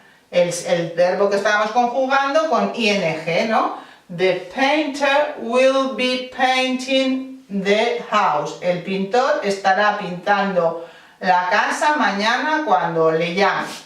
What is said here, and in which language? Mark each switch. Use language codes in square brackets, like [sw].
[es] el verbo que estábamos conjugando con ing, ¿no? [en] The painter will be painting the house. [es] El pintor estará pintando la casa mañana cuando le llame.